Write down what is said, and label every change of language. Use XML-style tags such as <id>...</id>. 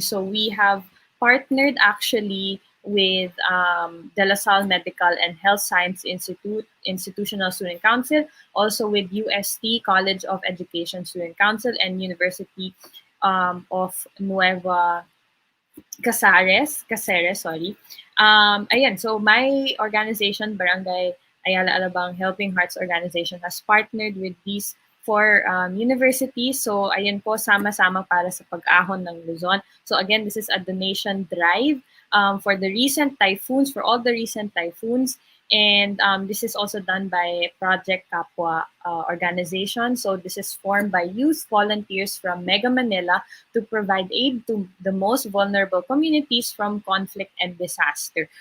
<en>So we have partnered actually with De La Salle Medical and Health Science Institute, Institutional Student Council, also with UST, College of Education Student Council, and University of Nueva Caceres, sorry. Ayan, so my organization, Barangay Ayala Alabang Helping Hearts Organization, has partnered with these 4 universities.</en> <tl>So ayan po, sama-sama para sa pag-ahon ng Luzon.</tl> <en>So again, this is a donation drive for the recent typhoons, for all the recent typhoons. And this is also done by Project Kapwa organization. So this is formed by youth volunteers from Mega Manila to provide aid to the most vulnerable communities from conflict and disaster.</en>